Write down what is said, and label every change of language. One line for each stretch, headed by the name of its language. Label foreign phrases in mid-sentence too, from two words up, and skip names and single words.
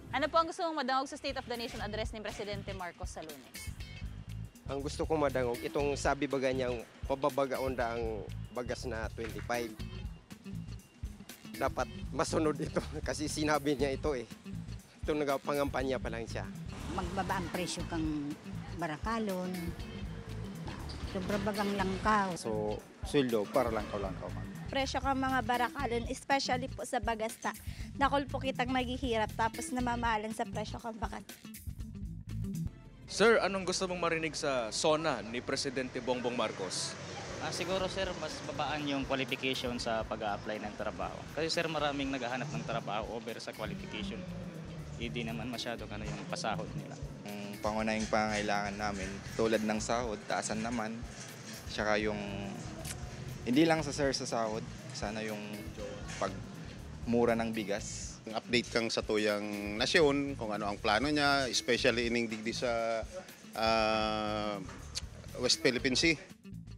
Bikol: Ano po ang gusto mong madangog sa State of the Nation address ni Presidente Marcos sa Lunes? Ang gusto kong madangog, itong sabi baga niyang pababagaon ang bagas na 25.
Filipino: Dapat masunod ito kasi sinabi niya ito eh.
Bikol: Ito nagapangampanya pa lang siya. Magbaba ang presyo kang barakalon, sobra bagang langkaw. So, sweldo para langkaw-langkaw man. Presyo ka mga barakalon, especially po sa bagasta. Dakol po kitang maghihirap tapos namamahalan sa presyo kang bakat.
Filipino: Sir, anong gusto mong marinig sa SONA ni Presidente Bongbong Marcos? Siguro sir, mas babaan yung qualification sa pag-a-apply ng trabaho. Kasi sir, maraming naghahanap ng trabaho over sa qualification. Hindi naman masyado yung pasahod nila. Ang pangunahing pangangailangan namin, tulad ng sahod, taasan naman. Tsaka yung, hindi lang sa sahod, sana yung pagmura ng bigas.
Bikol: Update kang sa tuyang nasyon, kung ano ang plano niya, especially ining digdi sa West Philippine Sea.